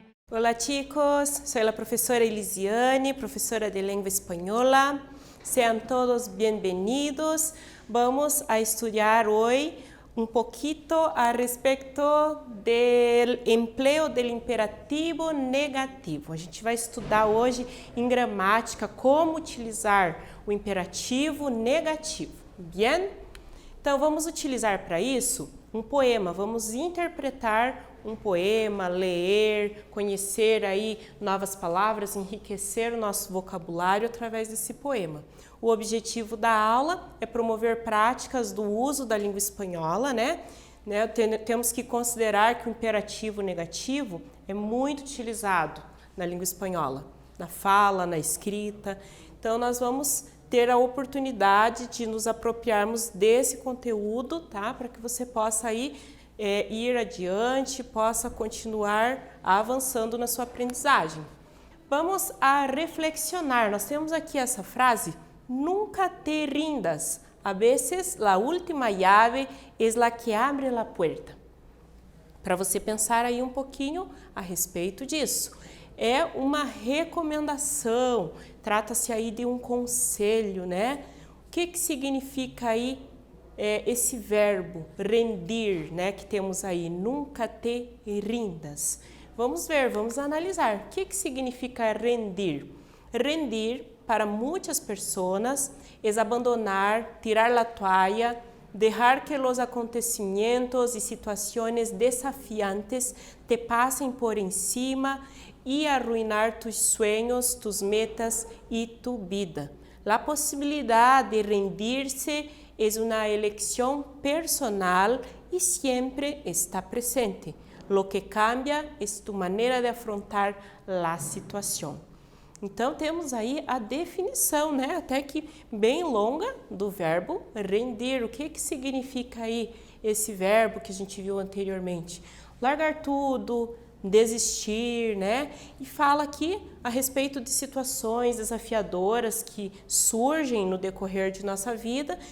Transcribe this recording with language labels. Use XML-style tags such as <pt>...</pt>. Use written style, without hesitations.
<es>Hola chicos, soy la profesora Elisiane, profesora de lengua española. Sean todos bienvenidos. Vamos a estudiar hoy un poquito al respecto del empleo del imperativo negativo.</es> <pt>A gente vai estudar hoje em gramática como utilizar o imperativo negativo.</pt> <es>Bien?</es> <pt>Então vamos utilizar para isso um poema, vamos interpretar um poema, ler, conhecer aí novas palavras, enriquecer o nosso vocabulário através desse poema. O objetivo da aula é promover práticas do uso da língua espanhola, né? Temos que considerar que o imperativo negativo é muito utilizado na língua espanhola, na fala, na escrita. Então nós vamos ter a oportunidade de nos apropriarmos desse conteúdo, tá? Para que você possa aí ir adiante, possa continuar avançando na sua aprendizagem. Vamos a reflexionar. Nós temos aqui essa frase,</pt> <es>nunca te rindas. A veces la última llave es la que abre la puerta.</es> <pt>Para você pensar aí um pouquinho a respeito disso. É uma recomendação, trata-se aí de um conselho, né? O que significa aí esse verbo rendir, né? Que temos aí,</pt> <es>nunca te rindas.</es> <pt>Vamos ver, vamos analisar. O que significa rendir? Rendir, para muitas pessoas, é abandonar,</pt> <es>tirar la toalla, dejar que los acontecimientos y situaciones desafiantes te pasen por encima y arruinar tus sueños, tus metas y tu vida. La posibilidad de rendirse es una elección personal y siempre está presente. Lo que cambia es tu manera de afrontar la situación.</es> <pt>Então, temos aí a definição, né? Até que bem longa do verbo rendir. O que significa aí esse verbo que a gente viu anteriormente? Largar tudo, desistir, né? E fala aqui a respeito de situações desafiadoras que surgem no decorrer de nossa vida.</pt>